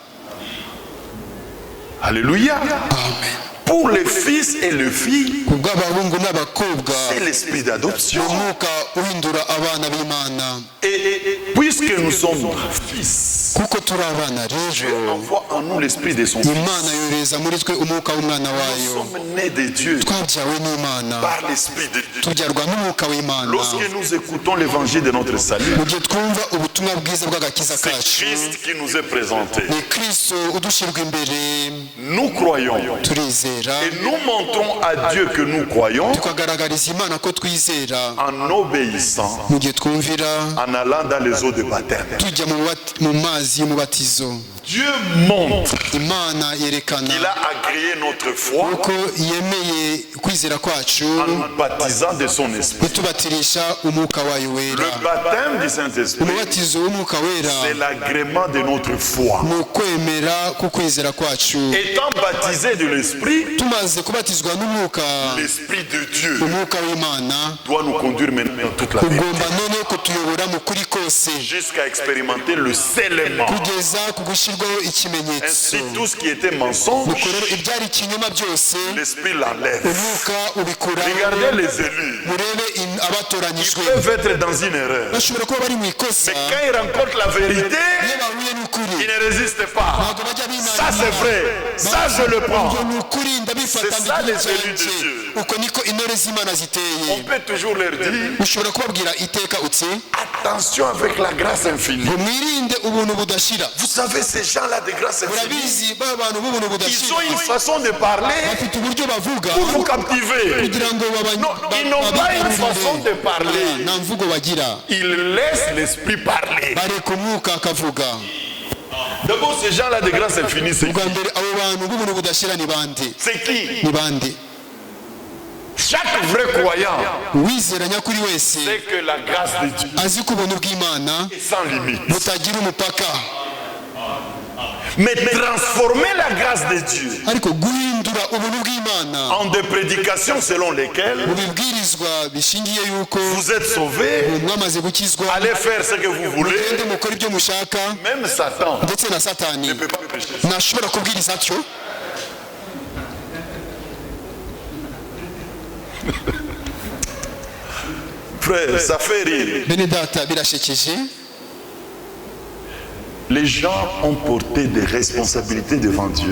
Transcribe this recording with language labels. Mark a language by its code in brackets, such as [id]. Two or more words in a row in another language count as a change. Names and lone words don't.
[fr] Alléluia. Amen. Pour les fils et les filles, [rw] ku bw'abahungu n'abakobwa [fr] c'est l'esprit d'adoption. [rw] umwuka uhindura abana b'imana. [fr] Et puisque nous sommes fils, [rw] kuko turi abana [fr] Dieu [rw] rero [fr] envoie en nous l'esprit de son fils. [rw] imana yohereza muri twe umwuka w'umwana [fr] Nous [rw] wayo. [fr] sommes nés de Dieu [rw] twabyawe n'imana, [fr] par l'esprit de Dieu. [rw] tubyarwa n'umwuka w'imana. [fr] Lorsque nous écoutons l'évangile de notre salut, [rw] mu gihe twumva ubutumwa bwiza bw'agakiza [fr] c'est [rw] kacu, [fr] Christ qui nous est présenté. [rw] ni kristo udushyirwa imbere, [fr] Nous croyons [rw] turizera [fr] et nous montrons à Dieu que nous croyons [rw] tukagaragariza imana ko twizera [fr] en obéissant, [rw] mu gihe twumvira [fr] en allant dans les eaux de baptême. [rw] tujya mu mazi y'umubatizo. [fr] Dieu montre [rw] imana yerekana [fr] qu'il a agréé notre foi [rw] ko yemeye kwizera kwacu [fr] en nous baptisant de son esprit. [rw] itubatirisha umwuka wayo [fr] Le [rw] wera. [fr] baptême du Saint-Esprit, [rw] umubatizo w'umwuka wera [fr] c'est l'agrément de notre foi. [rw] ni ukwemera k'ukwizera kwacu. [fr] Étant baptisé de l'Esprit, [rw] tumaze kubatizwa n'umwuka, [fr] l'Esprit de Dieu [rw] umwuka w'imana [fr] doit nous conduire maintenant dans toute la vérité, [rw] ugomba noneho kutuyobora mu kuri kose [fr] jusqu'à expérimenter le scellement l'élément. [rw] kugeza ku gushyirwaho ikimenyetso. [fr] Ainsi, tout ce qui était mensonge, [rw] nuko rero ibyari ikinyoma byose [fr] l'Esprit l'enlève. [rw] umwuka ubikuraho. [fr] Regardez les élus. [rw] murebe [fr] Ils [rw] abatoranyijwe [fr] peuvent être dans une erreur. [rw] bashobora kuba bari mu ikosa, [fr] Mais quand ils rencontrent la vérité, [rw] iyo bahuye n'ukuri [fr] ils ne résistent pas. [rw] ntabwo bajya binangira. [fr] Ça c'est vrai. Ça je le prends. [rw] Ibyo ni ukuri ndabifata [fr] C'est ça, [rw] mbigire [fr] les élus de [rw] cyanjye. [fr] Dieu. [rw] uko niko intore z'Imana ziteye. [fr] On peut toujours leur dire, [rw] ushobora kubabwira iteka uti [fr] attention avec la grâce infinie. [rw] ngo mwirinde ubuntu budashira. [fr] Vous savez, ces gens-là de grâce infinie, [rw] murabizi ba bantu b'ubuntu [fr] ils [rw] budashira [fr] ont une façon de parler [rw] bafite uburyo bavuga [fr] pour vous captiver. [rw] kugira ngo [fr] Non, ils n'ont pas une façon de parler. [rw] nta mvugo bagira, [fr] Ils laissent l'esprit parler. [rw] bareka umwuka akavuga. [fr] D'abord, ces gens-là de grâce infinie, c'est [rw] bwa mbere abo bantu b'ubuntu budashira ni bande? [fr] c'est qui? [rw] ni bande? [fr] Chaque vrai croyant [rw] uwizera nyakuri wese [fr] sait que la grâce de Dieu [rw] azi ko ubuntu bw'Imana [fr] est sans limite. [rw] butagira umupaka, [fr] Mais transformer la grâce de Dieu [rw] ariko guhindura ubuntu bw'Imana [fr] en des prédications selon lesquelles [rw] mu bibwirizwa bishingiye yuko [fr] vous êtes sauvés, [rw] mwamaze gukizwa [fr] allez faire ce que vous voulez, [rw] mugende mukora ibyo mushaka, [fr] même Satan [rw] ndetse na satani [fr] ne peut pas pécher. [rw] ntashobora kubwiriza atyo. [fr] Frère, ça fait rire. [rw] bene data birashekeje. [fr] Les gens ont porté des responsabilités devant Dieu.